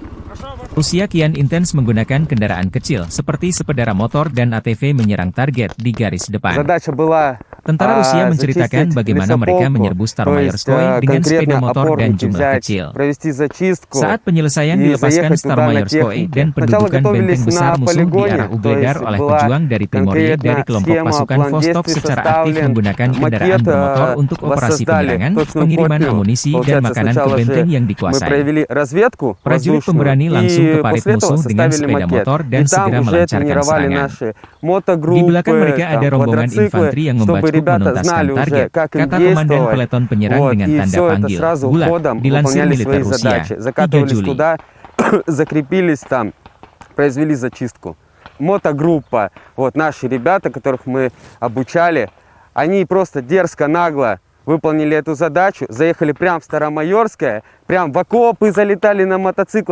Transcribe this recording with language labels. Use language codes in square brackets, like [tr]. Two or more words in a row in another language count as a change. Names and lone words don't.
[id] Rusia kian intens menggunakan kendaraan kecil seperti sepeda motor dan ATV menyerang target di garis depan. [ru] Задача была [id] Tentara Rusia menceritakan bagaimana mereka menyerbu Staromayorskoye dengan sepeda motor dan jumlah kecil. [ru] провести зачистку. [id] Saat penyelesaian dilepaskan Staromayorskoye dan pendudukan benteng besar musuh di arah Ugledar oleh pejuang dari Primorye dari kelompok pasukan Vostok secara aktif menggunakan kendaraan bermotor untuk operasi penyerangan, pengiriman amunisi dan makanan ke benteng yang dikuasai. Prajurit pemberani langsung ke parit musuh dengan sepeda motor dan segera melancarkan serangan. Di belakang mereka ada rombongan infanteri yang membacok menuntaskan target, kata komandan peleton penyerang dengan tanda panggil. Bulat, dilansir militer Rusia, 3 Juli. [ru] Закрепились там, произвели зачистку. Мотогруппа, вот наши ребята, которых мы обучали, они просто дерзко, нагло выполнили эту задачу, заехали прямо в Старомайорское, прям в окопы залетали на мотоциклах.